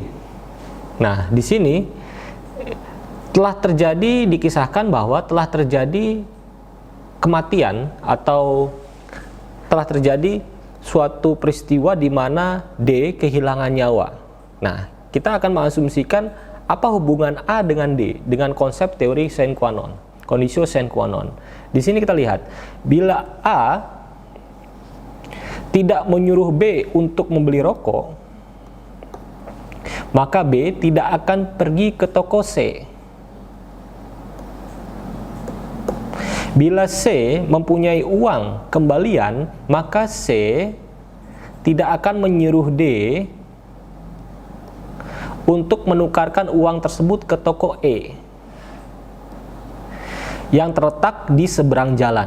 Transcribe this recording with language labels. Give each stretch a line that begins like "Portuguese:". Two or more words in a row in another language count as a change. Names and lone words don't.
Indonesian: Nah, di sini telah terjadi, dikisahkan bahwa telah terjadi kematian atau telah terjadi suatu peristiwa di mana D kehilangan nyawa. Nah, kita akan mengasumsikan apa hubungan A dengan D dengan konsep teori
Latin: sine qua non, conditio sine qua non.
Indonesian: Di sini kita lihat, bila A tidak menyuruh B untuk membeli rokok, maka B tidak akan pergi ke toko C. Bila C mempunyai uang kembalian, maka C tidak akan menyuruh D untuk menukarkan uang tersebut ke toko E yang terletak di seberang jalan.